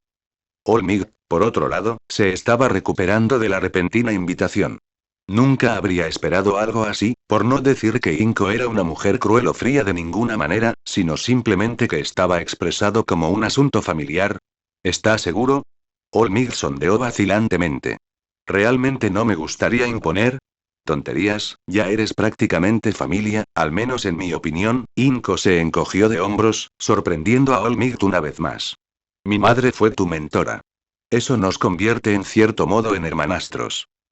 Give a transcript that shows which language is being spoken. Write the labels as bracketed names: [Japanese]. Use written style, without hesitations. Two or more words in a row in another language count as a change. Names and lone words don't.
[Spanish] Olmig, por otro lado, se estaba recuperando de la repentina invitación. Nunca habría esperado algo así, por no decir que Inko era una mujer cruel o fría de ninguna manera, sino simplemente que estaba expresado como un asunto familiar. ¿Está seguro? Olmig sondeó vacilantemente. ¿Realmente no me gustaría imponer? Tonterías, ya eres prácticamente familia, al menos en mi opinión. Inko se encogió de hombros, sorprendiendo a Olmig una vez más. Mi madre fue tu mentora. Eso nos convierte en cierto modo en hermanastros.